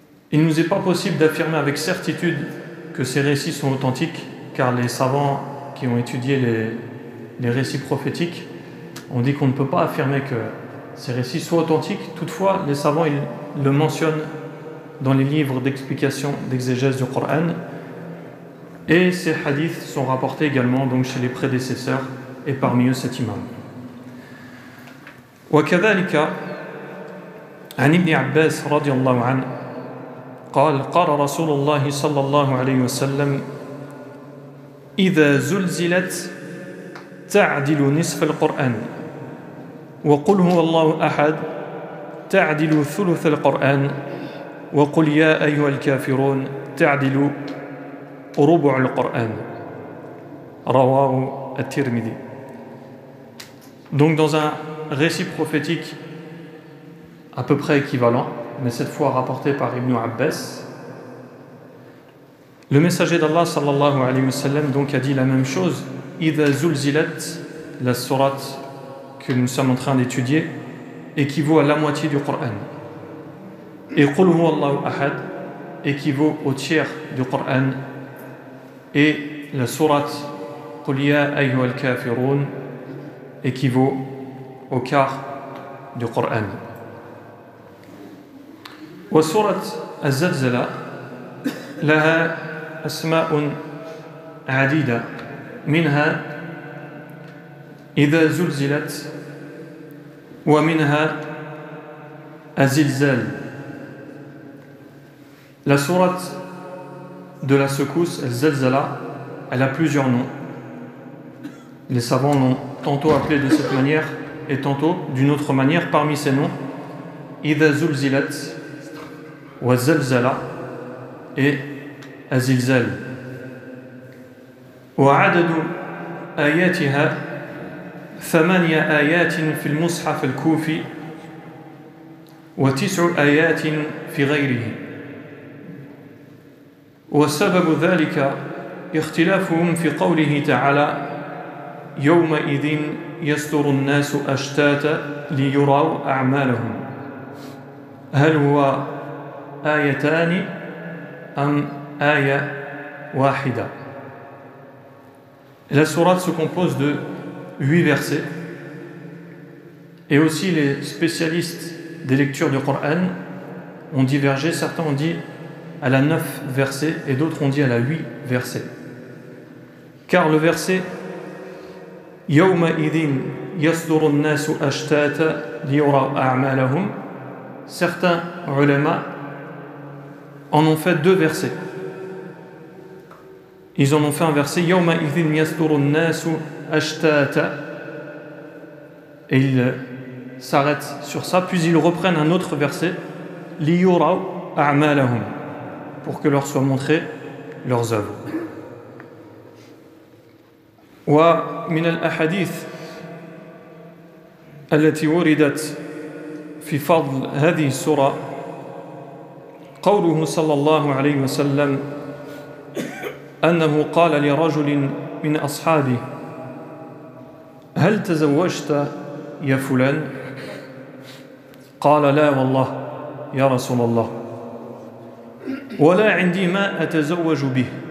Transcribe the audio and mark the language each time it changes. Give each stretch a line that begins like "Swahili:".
French: Il ne nous est pas possible d'affirmer avec certitude que ces récits sont authentiques, car les savants qui ont étudié les récits prophétiques ont dit qu'on ne peut pas affirmer que ces récits soient authentiques. Toutefois, les savants ils le mentionnent dans les livres d'explication, d'exégèse du Coran, et ces hadiths sont rapportés également donc chez les prédécesseurs et parmi eux cet imam.
Arabic: وكذلك عن ابن عباس رضي الله عنه قال قال رسول الله صلى الله عليه وسلم إذا زلزلت تعدل نصف القرآن وقل هو الله أحد تعدل ثلث القرآن وقل يا أيها الكافرون تعدل ربع القرآن رواه الترمذي.
French: Donc dans un récit prophétique à peu près équivalent, mais cette fois rapporté par Ibn Abbas, le messager d'Allah sallallahu alayhi wa sallam donc a dit la même chose. Idha zulzilat, la sourate que nous sommes en train d'étudier, équivaut à la moitié du Coran. Et Qul huwa Allahu ahad équivaut au tiers du Coran. Et la sourate Qul ya ayyuhal kafirun équivaut au quart du Coran.
Arabic: وسورة الزلزلة لها أسماء عديدة منها إذا زلزلت ومنها الزلزال.
French: La sourate de la secousse, الزلزلة, elle a plusieurs noms. Les savants l'ont tantôt appelée de cette manière et tantôt d'une autre manière. Parmi ces noms, إذا زلزلت والزلزلة et الزلزال.
Arabic: وعدد آياتها 8 آيات في المصحف الكوفي و9 آيات في غيره. وسبب ذلك اختلافهم في قوله تعالى يومئذ يصدر الناس أشتاتا ليروا أعمالهم هل هو آيتان أم آية واحدة.
French: La sourate se compose de 8 versets et aussi les spécialistes des lectures du Coran ont divergé. Certains ont dit elle a 9 versets et d'autres ont dit elle a 8 versets. Car le verset
Arabic: يومئذ يصدر الناس أشتاتا ليروا أعمالهم,
French: certains ulama en ont fait 2 versets. Ils en ont fait un verset
Arabic: يومئذ يصدر الناس أشتاتا
French: et ils s'arrêtent sur ça, puis ils reprennent un autre verset
Arabic: ليروا أعمالهم
French: pour que leur soient montrées leurs œuvres.
Arabic: ومن الأحاديث التي وردت في فضل هذه السورة قوله صلى الله عليه وسلم أنه قال لرجل من أصحابه هل تزوجت يا فلان؟ قال لا والله يا رسول الله ولا عندي ما أتزوج به.